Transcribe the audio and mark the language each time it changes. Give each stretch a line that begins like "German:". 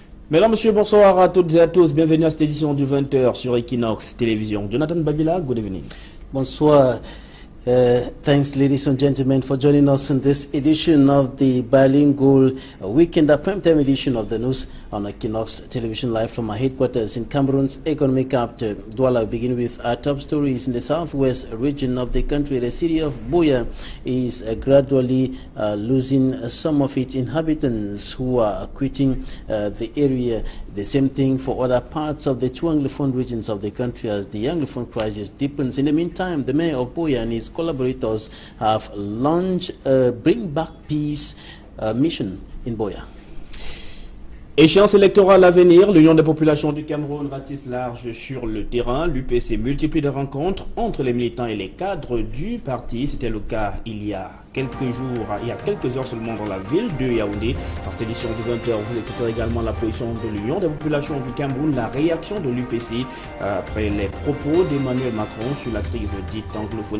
French: Mesdames, Messieurs, bonsoir à toutes et à tous. Bienvenue à cette édition du 20h sur Equinox Télévision.
English: Jonathan Babila, good evening.
French: Bonsoir.
English: Thanks, ladies and gentlemen, for joining us in this edition of the bilingual weekend, a primetime edition of the news on Equinox Television, live from our headquarters in Cameroon's economic capital, Douala. We begin with our top stories. In the southwest region of the country, the city of Buea is gradually losing some of its inhabitants who are quitting the area. The same thing for other parts of the two Anglophone regions of the country as the Anglophone crisis deepens. In the meantime, the mayor of Buea and his collaborators have launched a Bring Back Peace mission in Buea.
French: Échéance électorale à venir, l'Union des populations du Cameroun ratisse large sur le terrain. L'UPC multiplie de rencontres entre les militants et les cadres du parti. C'était le cas il y a quelques heures seulement dans la ville de Yaoundé. Dans cette édition du 20h, vous écouterez également la position de l'Union des populations du Cameroun, la réaction de l'UPC après les propos d'Emmanuel Macron sur la crise dite anglophone.